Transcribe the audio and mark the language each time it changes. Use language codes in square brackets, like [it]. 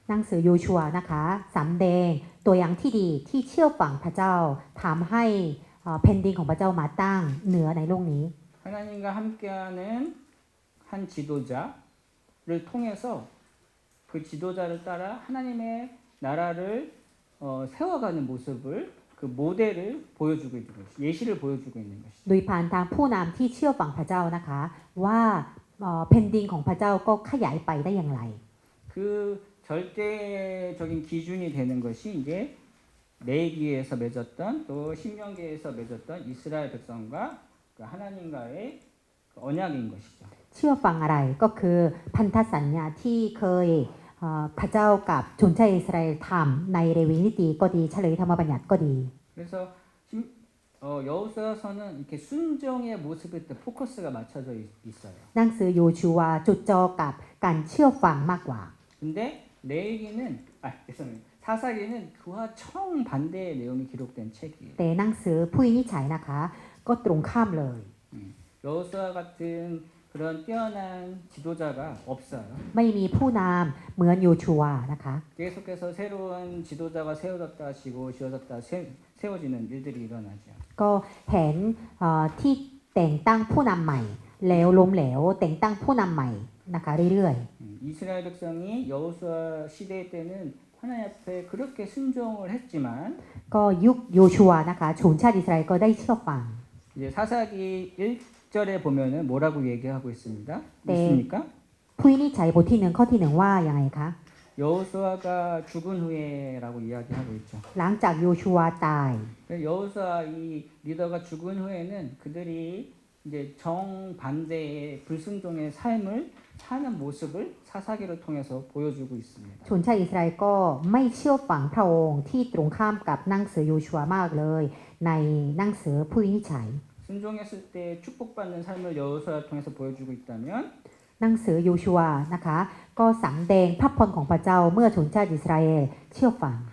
[th] หนังสือโยชัวนะคะสำแดงตัวอย่างที่ดีที่เชื่อฟังพระเจ้าทำให้แผ่นดินของพระเจ้ามาตั้งเหนือในโลกนี้ [ko] 하나님과 함께하는 한 지도자를 통해서 그 지도자를 따라 하나님의 나라를 세워가는 모습을 그 모델을 보여주고 있는 것이 예시를 보여주고 있는 것이죠. [th] โดยผ่านทางผู้นำที่เชื่อฟังพระเจ้านะคะว่าแผ่นดินของพระเจ้าก็ขยายไปได้อย่างไร [ko] 그 절대적인 기준이 되는 것이 이제 레위기에서 맺었던 또 신명기에서 맺었던 이스라엘 백성과 그 하나님과의 그 언약인 것이죠. [th] เชื่อฟังอะไรก็คือพันธสัญญาที่เคยพระเจ้ากับชนชาติอิสราเอลทำในเรวีนิติก็ดีเฉลยธรรมบัญญัติก็ดี [ko] 그래서 여호수아서는 이렇게 순종의 모습에 또 포커스가 맞춰져 있어요. [th] หนังสือโยชูวาจุดจอกับการเชื่อฟังมากกว่า [ko] 근데 레위기는 죄송해요. 사사기는 그와 정반대의 내용이 기록된 책이에요. [th] แต่หนังสือผู้วินิจฉัยนะคะ ก็ตรงข้ามเลย [ko] 여호수아 같은 그런 뛰어난 지도자가 없어요. [th] ไม่มีผู้นำเหมือนโยชูวานะคะ [ko] 계속해서 새로운 지도자가 세워졌다 하시고 지어졌다 세워지는 일들이 일어나죠. [th] ก็เห็นที่แต่งตั้งผู้นำใหม่ แล้วล้มเหลวแต่งตั้งผู้นำใหม่นะคะเรื่อย [ko] 이스라엘 백성이 여호수아 시대 때는 하나님 앞에 그렇게 순종을 했지만 [th] ๆ ก็ยุคโยชูวานะคะชนชาติอิสราเอลก็ได้เชื่อฟัง [ko] 이제 사사기 1절에 보면은 뭐라고 얘기하고 있습니다. 네. 있습니까? [th] ผู้วินิจฉัยบทที่หนึ่งข้อที่หนึ่งว่าอย่างไรคะ [ko] 여호수아가 죽은 후에라고 이야기하고 있죠. [th] หลังจากโยชูวาตาย [ko] 여호수아 이 리더가 죽은 후에는 그들이 이제 정반대의 불순종의 삶을 사는 모습을 사사기를 통해서 보여주고 있습니다. [th] ชนชาติอิสราเอลก็ไม่เชื่อฟังพระองค์ที่ตรงข้ามกับหนังสือโยชูวามากเลย ในหนังสือผู้วินิจฉัย [ko] 순종했을 때 축복받는 삶을 여호수아 통해서 보여주고 있다면 [th] หนังสือโยชูวานะคะ ก็สำแดงพระพรของพระเจ้าเมื่อชนชาติอิสราเอลเชื่อฟัง